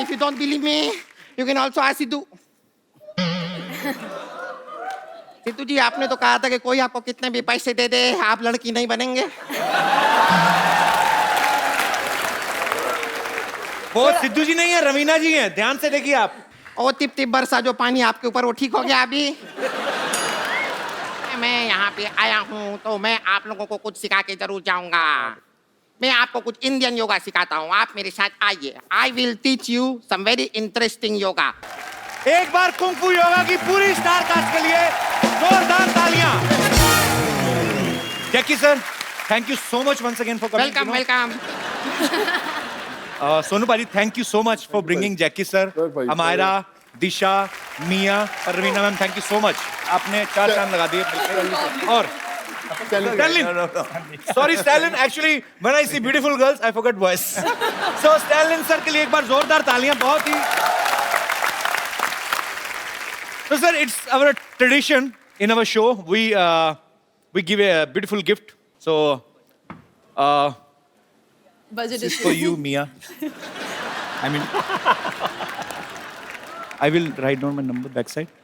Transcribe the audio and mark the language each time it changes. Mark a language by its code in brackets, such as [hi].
[en] If you don't believe me, you can also ask Sidhu. [hi] Sidhu जी, आपने तो कहा था कि कोई आपको कितने भी पैसे दे दे, आप लड़की नहीं बनेंगे। वो सिद्धू जी नहीं है, रवीना जी हैं, ध्यान से देखिए आप। ओ टिप टिप बरसा जो पानी आपके ऊपर, वो ठीक हो गया अभी? मैं यहाँ पे आया हूँ तो मैं आप लोगों को कुछ सिखा के जरूर जाऊंगा। मैं आपको कुछ इंडियन योगा सिखाता हूँ, आप मेरे साथ आइए। [en] I will teach you some very interesting yoga. [hi] एक बार कुंग-फू योगा की पूरी स्टार कास्ट के लिए जोरदार तालियां। [en] Jackie sir, thank you so much once again for coming. Welcome. Sonu paaji, thank you so much for bringing Jackie sir, Amyra, Disha, Miya और Raveena ma'am, thank you so much. [hi] आपने 4 चांद लगा दिए। और Stalin. Sorry, Stalin. [en] Actually, when I see beautiful girls, I forget boys. [hi] So Stalin sir के लिए एक बार जोरदार तालियां। बहुत ही। [en] So sir, it's our tradition in our show. We give a beautiful gift. So Budget this is issue. for you, Mia. I mean, I will write down my number backside.